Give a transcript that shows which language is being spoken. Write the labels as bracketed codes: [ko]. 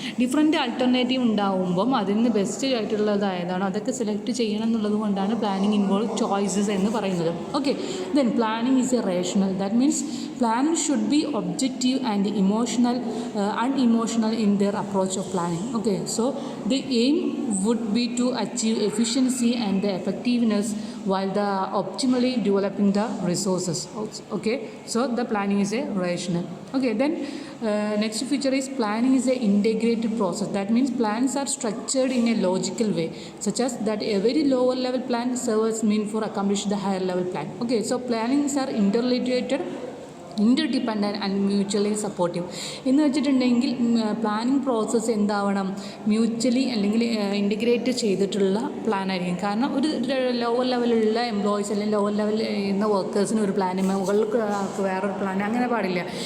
[ml] Different alternative ഉണ്ടാവുമ്പം അതിന് best ആയിട്ടുള്ളത് ഏതാണോ അതൊക്കെ സെലക്ട് ചെയ്യണം എന്നുള്ളത് കൊണ്ടാണ് [en] planning involve choices [ml] എന്ന് പറയുന്നത്. [en] Okay, then planning is a rational. That means planning should be objective and emotional unemotional in their approach of planning. Okay, so the aim would be to achieve efficiency and the effectiveness while the optimally developing the resources. Okay, so the planning is a rational. Okay, then next feature is planning is a integrated process. That means plans are structured in a logical way, such as that a very lower level plan serves mean for accomplish the higher level plan. Okay, so plannings are interrelated, interdependent and mutually supportive [ml] എന്ന് വെച്ചിട്ടുണ്ടെങ്കിൽ planning process എന്താവണം, mutually അല്ലെങ്കിൽ integrate ചെയ്തിട്ടുള്ള plan ആയിരിക്കും. കാരണം ഒരു lower ലെവലിലുള്ള employees അല്ലെങ്കിൽ lower ലെവലിൽ ചെയ്യുന്ന വർക്കേഴ്സിന് ഒരു പ്ലാൻ, മുകളിൽ വേറൊരു പ്ലാൻ, അങ്ങനെ പാടില്ല.